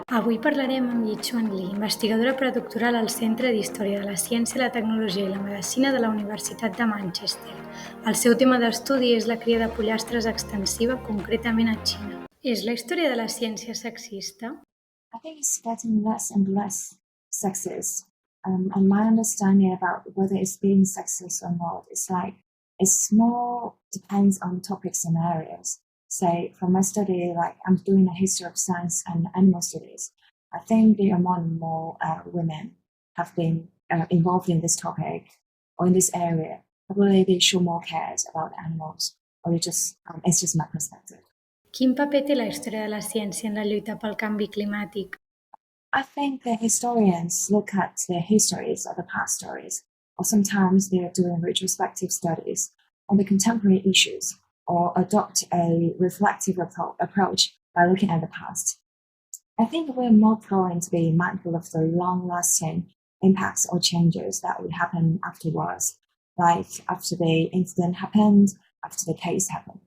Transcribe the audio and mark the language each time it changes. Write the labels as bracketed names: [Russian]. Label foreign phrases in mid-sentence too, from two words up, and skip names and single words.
[Catalan] Avui parlarem amb Yixuan Li, investigadora predoctoral al Centre d'Història de la Ciència, la Tecnologia i la Medicina de la Universitat de Manchester. El seu tema d'estudi és la cria de pollastres extensiva, concretament a Xina. És la història de la ciència sexista? [English] I think it's getting less and less sexist. And my understanding about whether it's being sexist or not is like it's more depends on topics and areas. Say from my study, like I'm doing a history of science and animal studies. I think there are more and more women have been involved in this topic or in this area. Probably they show more cares about animals, or it's just my perspective. [Catalan] Quin paper té la història de la ciència en la lluita pel canvi climàtic? [English] I think the historians look at the histories of the past stories, or sometimes they're doing retrospective studies on the contemporary issues, or adopt a reflective approach by looking at the past. I think we're more prone to be mindful of the long-lasting impacts or changes that would happen afterwards, like after the incident happened, after the case happened.